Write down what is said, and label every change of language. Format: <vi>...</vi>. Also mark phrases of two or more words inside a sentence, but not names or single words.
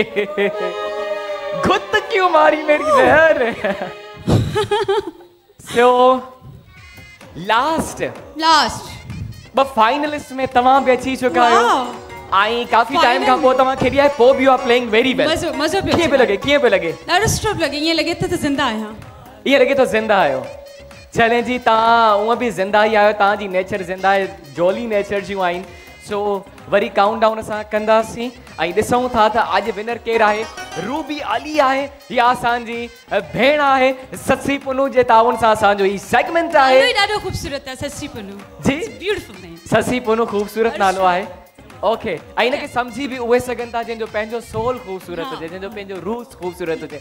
<ur>گھت کیوں ماری میری بہن?</ur> <sd>सो लास्ट ब फाइनलिस्ट में तमाम भी अची चुका आहियो। आई काफी टाइम खां पोइ तव्हां खेॾी आहे, पोइ बि</sd> <en>you are playing very well.</en> <sd>मज़ो पियो कीअं पियो लॻे? कीअं पियो लॻे? ॾाढो सुठो लॻे। ईअं लॻे त ज़िंदा आहियां। ईअं लॻे थो ज़िंदा आहियो। चले जी तव्हां उहा बि ज़िंदा ई आहियो। तव्हांजी नेचर ज़िंदा आहे,</sd> <en>jolly nature</en> <sd>जूं आहिनि। सो वरी</sd> <en>count down</en> <sd>असां कंदासीं ऐं ॾिसूं था त अॼु विनर केरु आहे। रूबी अली आहे या असांजी भेण आहे। ससी पुनू जे ताउन सां असांजो ही सेगमेंट आहे। ॾाढो खूबसूरत आहे ससी पुनू जी।</sd> <en>Beautiful name.</en> <sd>ससी पुनू खूबसूरत नालो आहे। ओके, ऐं हिनखे सम्झी बि उहे सघनि था जंहिंजो पंहिंजो सोल खूबसूरत हुजे, जंहिंजो पंहिंजो रूह खूबसूरत हुजे।</sd>